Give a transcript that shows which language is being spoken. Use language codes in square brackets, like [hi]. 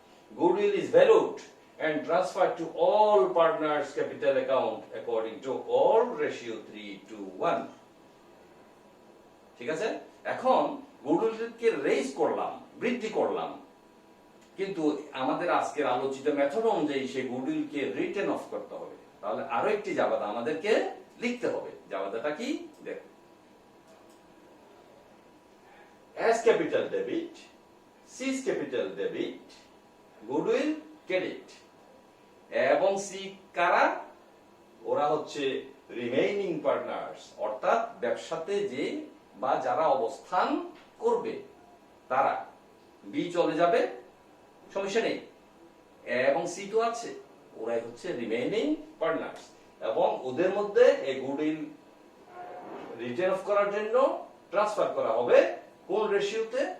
[en] goodwill is valued and transferred to all partners capital account according to all ratio 3:1. [bn] ঠিক আছে? এখন গুডউইলকে raise করলাম, বৃদ্ধি করলাম, কিন্তু আমাদের আজকের আলোচিত মেথড অনুযায়ী সেই গুডউইলকে রিটেন অফ করতে হবে। তাহলে আরো একটি জাবাদা আমাদেরকে লিখতে হবে। জাবাদাটা কি দেখো, [en] as capital debit, C is capital debit, goodwill credit, [bn] এবং সি কারা? ওরা হচ্ছে রিমেইনিং পার্টনার্স, অর্থাৎ ব্যবসাতে যে বা যারা অবস্থান করবে তারা। বি চলে যাবে, সমস্যা নেই, এবং সি তো আছে, ওরাই হচ্ছে রিমেইনিং পার্টনার্স, এবং ওদের মধ্যে এই গুডউইল রিটেন অফ করার জন্য ট্রান্সফার করা হবে কোন রেশিওতে?